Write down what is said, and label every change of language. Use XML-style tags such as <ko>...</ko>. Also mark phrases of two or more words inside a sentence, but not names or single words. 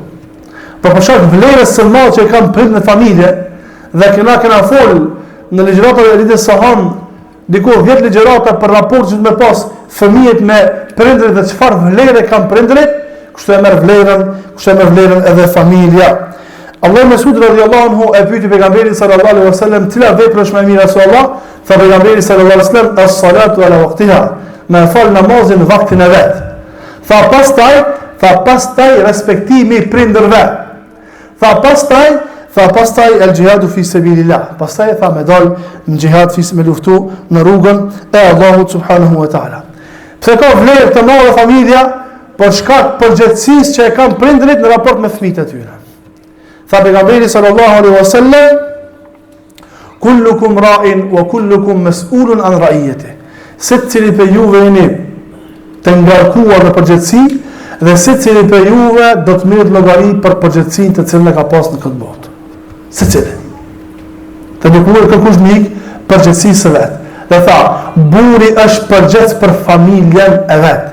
<sq>Për shkak vlerës së madhe që kanë prindë në familje dhe kena fol në ligjëratat e ditës së hënë diku 10 ligjërata për raport që me pas fëmijët me prindërit dhe çfarë vlerë kanë prindërit, kështu e merr vlerën edhe familja. Allah Mesud</sq> <ar>رضي الله عنه</ar> <sq>e pyeti pejgamberin</sq> <ar>صلى الله عليه وسلم</ar> <sq>cila vepër është më e mirë se Allah, tha pejgamberi</sq> <ar>صلى الله عليه وسلم الصلاة على وقتها,</ar> <sq>me fal namazin në vaktin e vet. Tha pastaj respektimi i prindërve. Tha pastaj</sq> <ar>الجهاد في سبيل الله.</ar> <sq>Pastaj tha me dal në jihad me luftu në rrugën e Allahut</sq> <ar>سبحانه وتعالى.</ar> <sq>Pse ka vlerë të madhe familja? Për shkak përgjegjësisë që e kanë prindërit në raport me fëmijët e tyre. Tha pejgamberi</sq> <ar>صلى الله عليه وسلم، كلكم راع وكلكم مسؤول عن رعيته.</ar> <sq>Secili për juve jeni të ngarkuar në përgjegjësi dhe secili për juve do të merret llogari për përgjegjësinë të cilën e ka pas në këtë botë. Secili. Të dukur kërkush mik përgjegjësisë së vet. Dhe tha, burri është përgjegjës për familjen e vet.</sq>